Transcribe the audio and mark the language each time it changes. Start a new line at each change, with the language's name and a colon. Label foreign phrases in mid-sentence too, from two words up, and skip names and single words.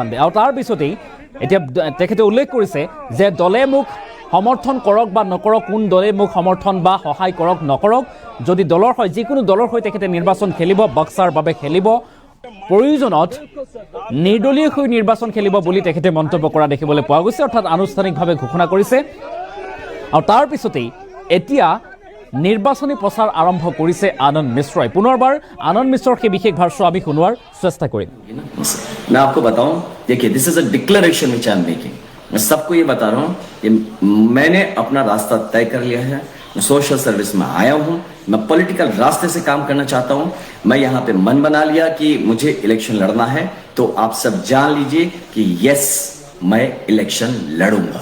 Assamese: আৰু তাৰপিছতেই এতিয়া তেখেতে উল্লেখ কৰিছে যে দলে মোক সমৰ্থন কৰক বা নকৰক, কোন দলে মোক সমৰ্থন বা সহায় কৰক নকৰক, যদি দলৰ হয় যিকোনো দলৰ হৈ তেখেতে নিৰ্বাচন খেলিব, বক্সাৰ বাবে খেলিব, প্ৰয়োজনত নিৰ্দলীয় হৈ নিৰ্বাচন খেলিব বুলি তেখেতে মন্তব্য কৰা দেখিবলৈ পোৱা গৈছে, অৰ্থাৎ আনুষ্ঠানিকভাৱে ঘোষণা কৰিছে। আৰু তাৰ পিছতেই এতিয়া নিৰ্বাচনী প্ৰচাৰ আৰম্ভ কৰিছে আনন্দ মিশ্ৰই। পুনৰবাৰ আনন্দ মিশ্ৰৰ সেই বিশেষ ভাষ্য আমি শুনোৱাৰ চেষ্টা কৰিম।
Hindi: मैं आपको बताऊं, देखिए
English: this is a declaration which I am making.
Hindi: मैं सबको ये बता रहा हूं कि मैंने अपना रास्ता तय कर लिया है। मैं
English: social service
Hindi: में आया हूं, मैं पॉलिटिकल रास्ते से काम करना चाहता हूं। मैं यहाँ पे मन बना लिया कि मुझे इलेक्शन लड़ना है, तो आप सब जान लीजिए कि यस मैं इलेक्शन लड़ूंगा।